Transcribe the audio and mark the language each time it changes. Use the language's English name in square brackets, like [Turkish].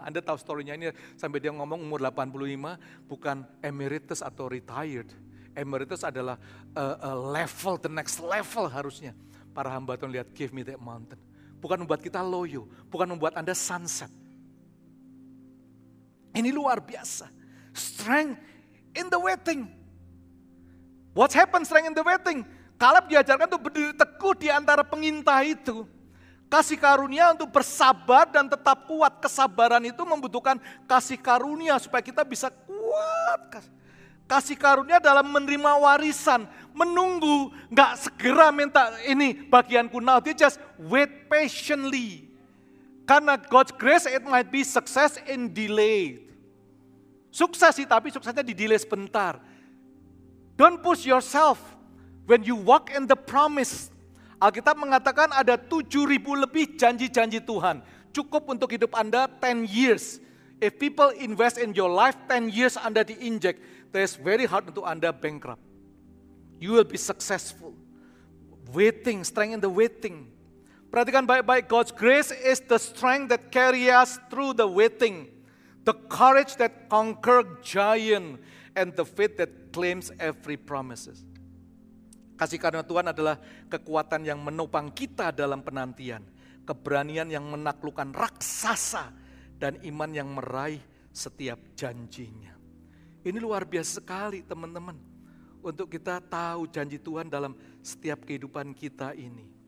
[Indonesian] Anda tahu story-nya ini sampai dia ngomong umur 85 bukan emeritus atau retired. Emeritus adalah level, [English] the next level [Indonesian] harusnya. Para hamba Tuhan lihat, [English] give me that mountain. [Indonesian] Bukan membuat kita loyo, bukan membuat Anda sunset. Ini luar biasa. [English] Strength in the waiting. What happened strength in the waiting? [Indonesian] Kaleb diajarkan untuk berdiri teguh di antara pengintai itu. Kasih karunia untuk bersabar dan tetap kuat. Kesabaran itu membutuhkan kasih karunia supaya kita bisa kuat. Kasih karunia dalam menerima warisan. Menunggu, gak segera minta ini bagianku now. [English] Dia just wait patiently. Karena God's grace it might be success in delay. [Indonesian] Sukses sih tapi suksesnya di delay sebentar. [English] Don't push yourself. When you walk in the promise, [Indonesian] Alkitab mengatakan ada 7.000 lebih janji-janji Tuhan. Cukup untuk hidup Anda [English] 10 years. If people invest in your life 10 years [Indonesian] Anda diinjek, [English] it's very hard untuk Anda bankrupt. You will be successful. Waiting, strength in the waiting. [Indonesian] Perhatikan baik-baik, [English] God's grace is the strength that carry us through the waiting. The courage that conquer giant and the faith that claims every promises. [Indonesian] Kasih karunia Tuhan adalah kekuatan yang menopang kita dalam penantian. Keberanian yang menaklukkan raksasa. Dan iman yang meraih setiap janjinya. Ini luar biasa sekali teman-teman. Untuk kita tahu janji Tuhan dalam setiap kehidupan kita ini.